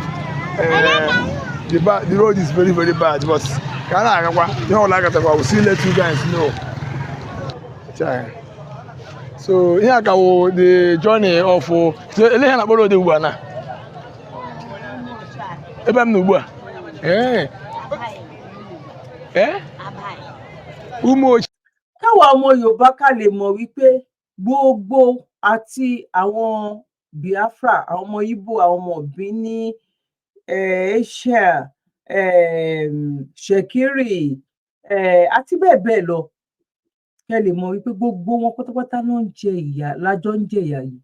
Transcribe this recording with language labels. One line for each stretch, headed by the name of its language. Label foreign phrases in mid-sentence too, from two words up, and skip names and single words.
English: The road is very, very bad. But we'll still let you guys know. So here I go the journey of so
Igbo: ebe m n'ugbu a ụmụ ochie.
Yoruba: Káwa ọmọ Yorùbá ká lè mọ̀ wípé gbogbo àti àwọn Biafra, àwọn ọmọ Igbo, àwọn ọmọ Bini, Asia, Shekiri, àti bẹ́ẹ̀ bẹ́ẹ̀ lọ, kẹ́ lè mọ̀ wípé gbogbo wọn pátápátá náà ń jẹ ìyà, lájọ ń jẹ ìyà yìí.